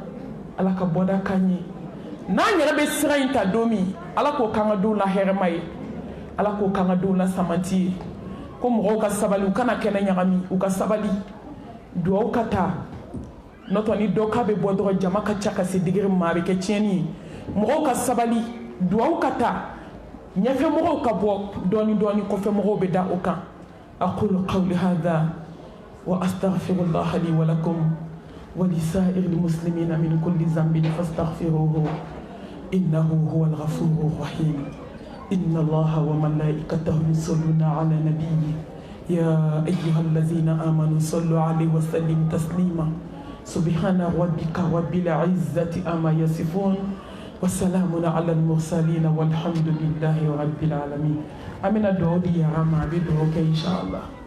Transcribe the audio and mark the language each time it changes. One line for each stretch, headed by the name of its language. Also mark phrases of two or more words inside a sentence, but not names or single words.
Bambara: ala ka bɔda k'an ye n'an yɛrɛ bɛ sira in ta don min ala k'o k'an ka denw la hɛrɛma ye ala k'o k'an ka denw la samanti ye ko mɔgɔw ka sabali u kana kɛnɛ ɲagami u ka sabali duwawu ka taa n'o tɛ ni dɔ k'a bɛ bɔ dɔrɔn jama ka ca ka se digiri ma a bɛ kɛ tiɲɛni ye mɔgɔw ka sabali duwawu ka taa ɲɛfɛmɔgɔw ka bɔ dɔɔni dɔɔni kɔfɛmɔgɔw bɛ da o kan
Arabic: أقول قولي هذا وأستغفر الله لي ولكم ولسائر المسلمين من كل ذنب فاستغفروه إنه هو الغفور الرحيم إن الله وملائكته يصلون على النبي يا أيها الذين آمنوا صلوا عليه وسلموا تسليما سبحان ربك رب العزة أما يصفون وسلام على المرسلين والحمد لله رب العالمين أمين الدعوة يا رما بدعوك إن شاء الله